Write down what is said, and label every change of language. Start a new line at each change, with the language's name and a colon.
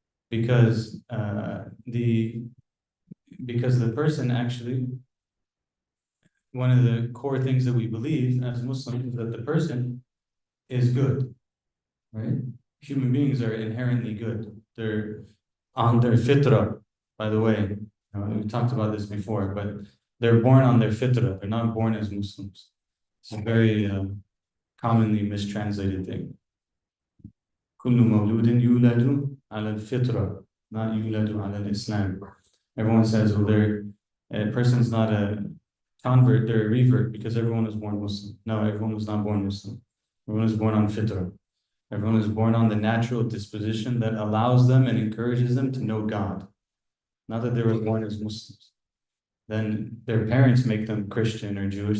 English: Because the person actually, one of the core things that we believe as Muslims is that the person is good, right? Human beings are inherently good. They're on their fitrah, by the way. We talked about this before, but they're born on their fitrah. They're not born as Muslims. It's a very commonly mistranslated thing.
Arabic: كل مولود يولد على الفطرة,
English: not
Arabic: يولد على الإسلام.
English: Everyone says, well, a person's not a convert, they're a revert because everyone was born Muslim. No, everyone was not born Muslim. Everyone is born on fitrah. Everyone is born on the natural disposition that allows them and encourages them to know God. Not that they were born as Muslims. Then their parents make them Christian or Jewish.